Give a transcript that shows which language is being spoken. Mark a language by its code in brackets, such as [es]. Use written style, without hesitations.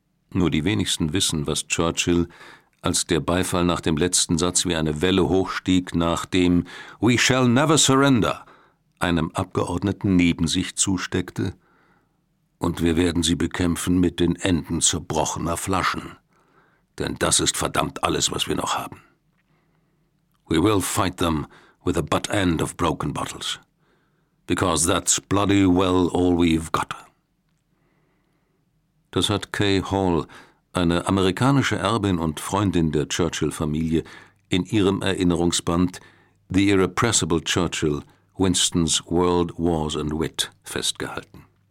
[de] Nur die wenigsten wissen, was Churchill, als der Beifall nach dem letzten Satz wie eine Welle hochstieg, nach dem » [en] We shall never surrender« [de] einem Abgeordneten neben sich zusteckte, »und wir werden sie bekämpfen mit den Enden zerbrochener Flaschen«. Denn das ist verdammt alles, was wir noch haben. [en] We will fight them with the butt end of broken bottles. Because that's bloody well all we've got. [de] Das hat Kay Hall, eine amerikanische Erbin und Freundin der Churchill-Familie, in ihrem Erinnerungsband The Irrepressible Churchill, Winston's World Wars and Wit festgehalten.